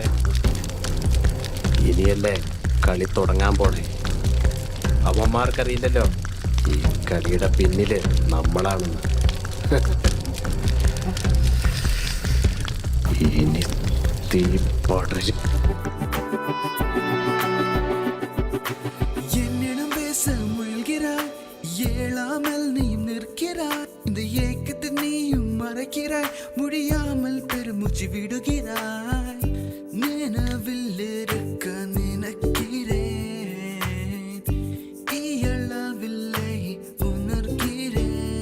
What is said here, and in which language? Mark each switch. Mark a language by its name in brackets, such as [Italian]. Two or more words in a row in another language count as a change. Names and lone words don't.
[Malayalam] ഇനിയല്ലേ കളി തുടങ്ങാൻ പോണേ. അവന്മാർക്കറിയില്ലല്ലോ ഈ കളിയുടെ പിന്നില് നമ്മളാണെന്ന്. ഇനി തീ പടരും. [Tamil] என்னிடம் பேச முயல்கிறாய், ஏழாமல் நீ நிற்கிறாய். இந்த ஏக்கத்தை நீயும் மறைக்கிறாய், முடியாமல் பெருமூச்சு விடுகிறாய். நினைவில் இருக்க நினைக்கிறேன், இயலவில்லை உணர்கிறேன்.